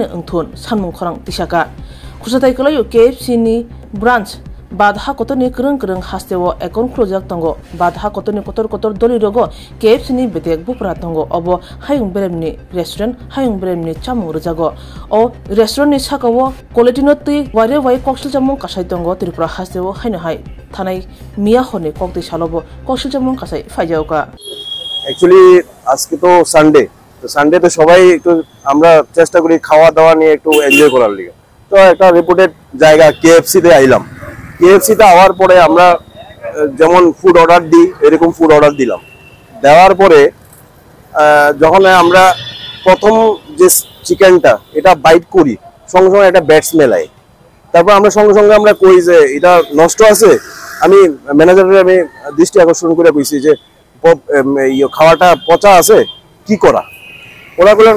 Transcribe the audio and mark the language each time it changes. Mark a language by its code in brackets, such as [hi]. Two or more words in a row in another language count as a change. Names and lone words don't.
[trp] angthon sanmung khorang tisaka khusatai kalayo KFC ni branch badha kotoni krung hastewo [en] account closure [trp] tongo badha kotoni kotor doli rogo KFC ni bedek bupra tongo obo hayung beremni restaurant hayung beremni chamung rujago o restaurant ni sakawo quality no tui ware wai koksil chamung kasai tongo tripura hastewo haino hai thanai miya hone kokti salobo koksil chamung kasai faijauka [bn] Actually আজকে তো সানডে তো সবাই একটু আমরা চেষ্টা করি খাওয়া দাওয়া নিয়ে একটু এনজয় করার লিগে তো একটা রিপোর্টেড জায়গা KFC তে আইলাম KFC তে আওয়ার পরে আমরা যেমন [en] food order [bn] দিই এরকম [en] food order [bn] দিলাম দেওয়ার পরে যখন আমরা প্রথম যে চিকেনটা এটা বাইট করি সঙ্গে সঙ্গে একটা [en] bad smell [bn] আয় তারপর আমরা সঙ্গে আমরা কই যে এটা নষ্ট আছে আমি ম্যানেজারের আমি দৃষ্টি আকর্ষণ করে কইছি যে খাওয়াটা পচা আছে কি করা ওরা